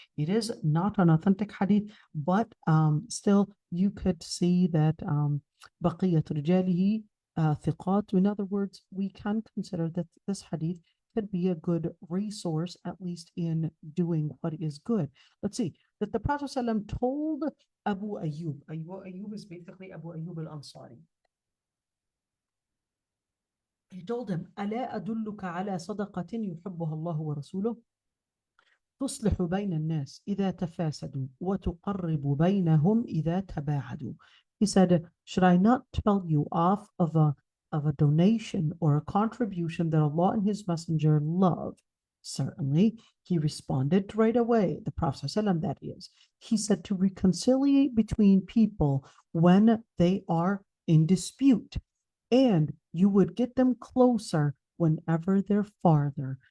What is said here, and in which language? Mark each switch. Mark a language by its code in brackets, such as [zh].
[en] It is not an authentic hadith, but still you could see that [ar] بقية رجاله ثقات. [en] In other words, we can consider that this hadith could be a good resource, at least in doing what is good. Let's see, that the Prophet ﷺ told Abu Ayyub. Abu Ayyub is basically Abu Ayyub al-Ansari. He told him, [ar] ألا أدلك على صدقة يحبها الله ورسوله تصلح بين الناس إذا تفاسدوا وتقرب بينهم إذا تباعدوا. [en] He said, should I not tell you of a donation or a contribution that Allah and His Messenger love? Certainly, he responded right away, the Prophet ﷺ, that is. He said to reconciliate between people when they are in dispute, and you would get them closer whenever they're farther.